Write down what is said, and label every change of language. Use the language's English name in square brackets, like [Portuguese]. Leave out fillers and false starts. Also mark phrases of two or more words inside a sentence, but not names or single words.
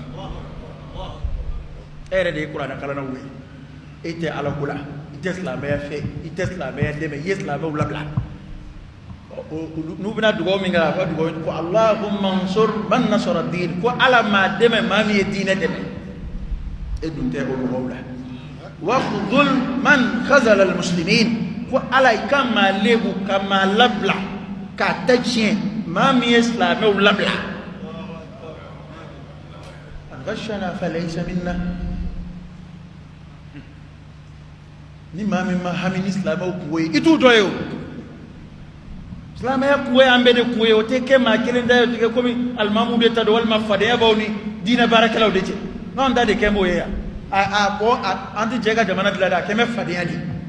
[Bambara] yɛrɛ de ye kuranɛ kalan na wele e tɛ ala ko la i tɛ silamɛya fɛ i tɛ silamɛya dɛmɛ i ye silamɛw labila n'u bɛna dugawu min kɛ a ka dugawu ko [Arabic] اللهم انصر من نصر الدين [Bambara] ko ala maa dɛmɛ maa min ye diinɛ dɛmɛ e dun tɛ o dugawu la [Arabic] و اخذل من خذل المسلمين [Bambara] ko ala i ka maa lebu ka maa labila k'a ta tiɲɛ maa min ye silamɛw labila [Arabic] من غشنا فليس منا [Bambara] ni maa min ma hami ni silamɛw kungo ye i t'u dɔ ye o silamɛya kungo ye an bɛɛ de kungo ye o tɛ kɛ maa kelen da ye o tɛ kɛ komi alimamuw de ta don walima fadenya b'aw ni diinɛ baarakɛlaw de cɛ n'anw ta de kɛ m'o ye yan an tɛ jɛ ka jamana dilan dɛ a kɛ mɛ fadenya de